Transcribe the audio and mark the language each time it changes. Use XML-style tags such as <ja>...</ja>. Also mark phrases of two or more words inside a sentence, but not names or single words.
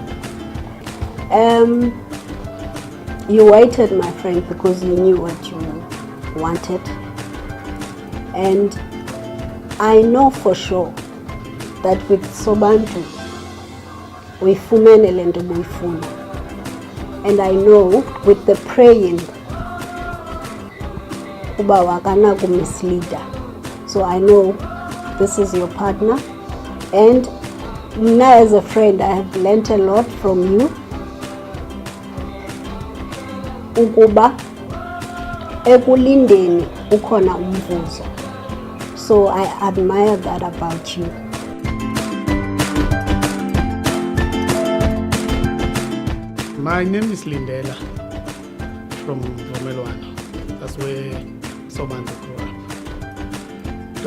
<en>You waited, my friend, because you knew what you wanted. And I know for sure that with Sobantu, we fumenele and we funa. And I know with the praying,</en> <xh>uba wakana kumisleader.</xh> <en>So I know this is your partner. And now as a friend, I have learned a lot from you.</en> <xh>Ukuba ekulindeni ukhona umvuzo.</xh> <en>So I admire that about you. My name is Lindela from Vomelwana. That's where Sobantu grew up.</en>